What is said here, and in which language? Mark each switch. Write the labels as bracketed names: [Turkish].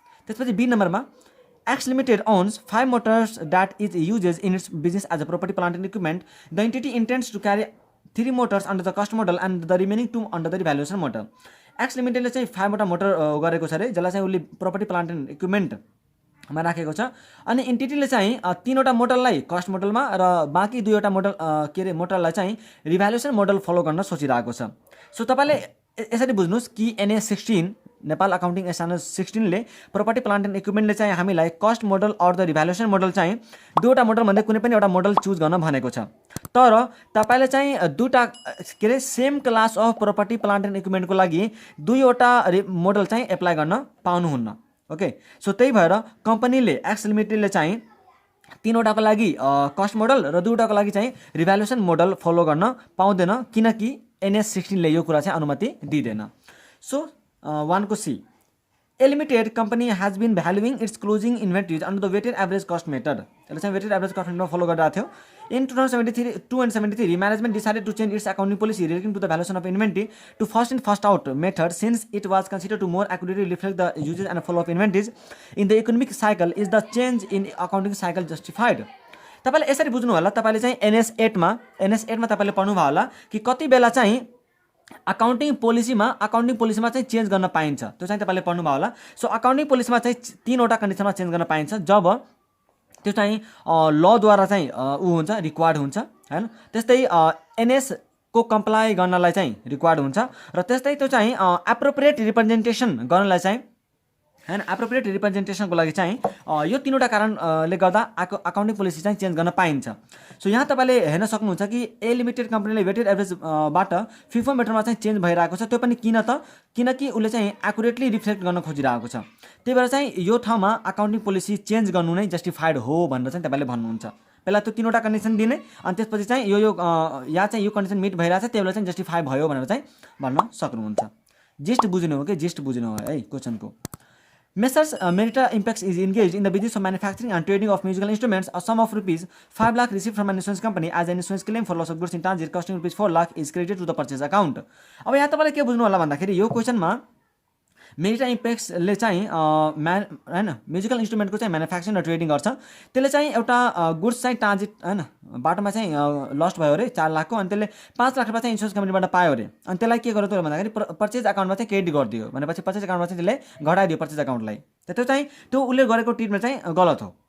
[Nepali] त्यसपछि बी नम्बरमा [English] X Limited owns 5 motors that it uses in its business as a property, plant and equipment. The entity intends to carry 3 motors under the cost model and the remaining 2 under the revaluation model. [Nepali] X लिमिटेडले चाहिँ 5 वटा motor गरेको छ अरे, जसलाई चाहिँ उसले property plant and इक्विपमेन्टमा राखेको छ। अनि एन्टिटीले चाहिँ 3 वटा मोडललाई कस्ट मोडलमा र बाँकी 2 वटा मोडल के अरे मोडललाई चाहिँ रिभ्यालुएसन मोडल फलो गर्न सोचिरहेको छ। सो तपाईँले यसरी बुझ्नुहोस् कि NS 16 नेपाल अकाउन्टिङ स्ट्यान्डर्ड 16 ले प्रपर्टी प्लान्ट एन्ड इक्विपमेन्टले चाहिँ हामीलाई cost model or the revaluation model चाहिँ 2 वटा मोडल भन्दा कुनै पनि एउटा मोडल चुज गर्न भनेको छ। तर तपाईले चाहिँ दुईटा के अरे same class of property plant and इक्विपमेन्टको लागि 2 वटा मोडल चाहिँ एप्लाई गर्न पाउनुहुन्न। ओके, सो त्यही भएर कम्पनीले एक्स लिमिटेडले चाहिँ 3 वटाको लागि कस्ट मोडल र 2 वटाको लागि चाहिँ रिभ्यालुएसन मोडल फलो गर्न पाउँदैन, किनकि NS 16 ले यो कुरा चाहिँ अनुमति दिँदैन। सो 1 को [English] C, A limited company has been valuing its closing inventories under the weighted average cost method. [Nepali] यसले चाहिँ [English] weighted average cost method follow [Nepali] गरिरहेको थियो। [English] In 2072 and 73, management decided to change its accounting policy relating to the valuation of inventory to first in first out method, since it was considered to more accurately reflect the usage and flow of inventories in the economic cycle. Is the change in accounting cycle justified? [Nepali] तपाईले यसरी बुझ्नु होला। तपाईले चाहिँ NS 8 मा तपाईले पढ्नु भयो होला कि कति बेला चाहिँ अकाउन्टिङ पोलिसीमा चाहिँ चेन्ज गर्न पाइन्छ, त्यो चाहिँ तपाईले पढ्नु भयो होला। सो अकाउन्टिङ पोलिसीमा चाहिँ 3 वटा कन्डिसनमा चेन्ज गर्न पाइन्छ जब त्यो चाहिँ ल द्वारा चाहिँ उ हुन्छ, रिक्वायर्ड हुन्छ हैन। त्यस्तै NS को कम्प्लाई गर्नलाई चाहिँ रिक्वायर्ड हुन्छ र त्यस्तै त्यो चाहिँ एप्रोप्रिएट रिप्रेजेन्टेसन गर्नलाई चाहिँ हैन, एप्रोप्रिएट रिप्रेजेन्टेसनको लागि चाहिँ यो 3 वटा कारणले गर्दा अकाउन्टिङ पोलिसी चाहिँ चेन्ज गर्न पाइन्छ। सो यहाँ तपाईले हेर्न सक्नुहुन्छ कि ए लिमिटेड कम्पनीले वेटेड एभरेज बाट फिफो मेथडमा चाहिँ चेन्ज भइरहेको छ। त्यो पनि किन त, किनकि उसले चाहिँ एक्युरेटली रिफ्लेक्ट गर्न खोजिरहेको छ। त्यही भएर चाहिँ यो ठाउँमा अकाउन्टिङ पोलिसी चेन्ज गर्नु नै जस्टिफाइड हो भनेर चाहिँ तपाईले भन्नुहुन्छ। पहिला त्यो 3 वटा कन्डिसन दिने, अनि त्यसपछि चाहिँ यो यहाँ चाहिँ यो कन्डिसन मिट भइरहेछ, त्यही बेला चाहिँ जस्टिफाई भयो भनेर चाहिँ भन्न सक्नुहुन्छ। जिस्ट बुझ्नु हो कि जिस्ट बुझ्नु हो है क्वेसनको। [English] Messrs. Merita Impex is engaged in the business of manufacturing and trading of musical instruments. A sum of rupees 5 lakh received from an insurance company as an insurance claim for loss of goods in transit costing rupees 4 lakh is credited to the purchase account. [Nepali] अब यहाँ तपाईले के बुझ्नु होला भन्दाखेरि यो क्वेशनमा मेरिटा इम्पेक्सले चाहिँ हैन म्युजिकल इन्स्ट्रुमेन्टको चाहिँ म्यानुफ्याक्चरिङ र ट्रेडिङ गर्छ। त्यसले चाहिँ एउटा गुड्स चाहिँ ट्रान्जिट हैन बाटोमा चाहिँ लस्ट भयो अरे 4 लाखको, अनि त्यसले 5 लाख रुपैयाँ चाहिँ इन्स्योरेन्स कम्पनीबाट पायो अरे। अनि त्यसलाई के गर्यो त भन्दाखेरि पर्चेज अकाउन्टमा चाहिँ क्रेडिट गरिदियो भनेपछि पर्चेज अकाउन्टमा चाहिँ त्यसले घटाइदियो पर्चेज अकाउन्टलाई। त्यो चाहिँ त्यो उसले गरेको ट्रिटमेन्ट चाहिँ गलत हो।